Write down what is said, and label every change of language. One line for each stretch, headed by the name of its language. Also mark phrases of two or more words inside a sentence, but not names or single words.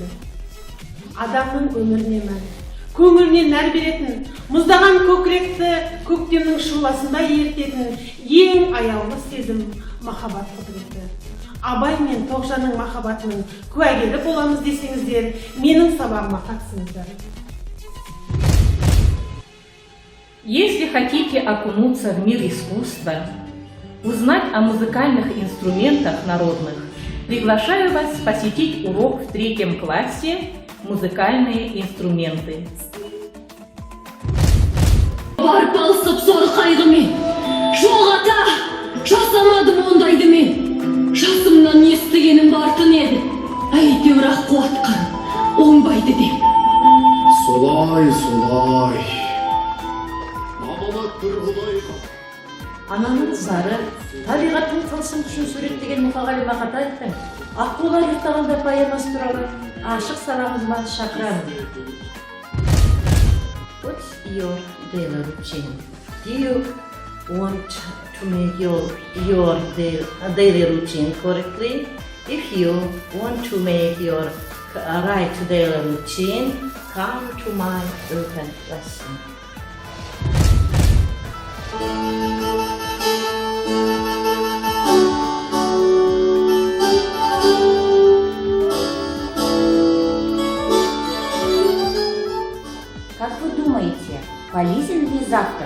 Kazakh: Адамның өміріне мән, көңіліне нәр беретін, мұздаған көкіректі көктемнің шуласында ертетін ең аяулы сезім махаббат құдіреті. Абай мен Тоғжанның махаббатының куәгері боламыз десеңіздер, менің сабағыма қатысыңыздар.
Russian: Если хотите окунуться в мир искусства, узнать о музыкальных инструментах народных, приглашаю вас посетить урок в 3 классе «Музыкальные инструменты».
Kazakh: Барып алысып сор қайғымен, жоқ ата, жасамадым ондайды мен. Жасымнан естігенім бартын еді, әйтеуір ақ қуатқан, оңбайды деп. Солай. Аманат бір құлайға. Ананың зары, табиғаттың тылсым күшін суреттеген Мұқағали Мақатаевтың «Аққулар ұйықтағанда» поэмасы туралы ашық сабағыңызға шақырамын.
English: What's your daily routine? Do you want to make your daily routine correctly? If you want to make your right daily routine, come to my open lesson.
Russian: Как вы думаете, полезен ли завтрак?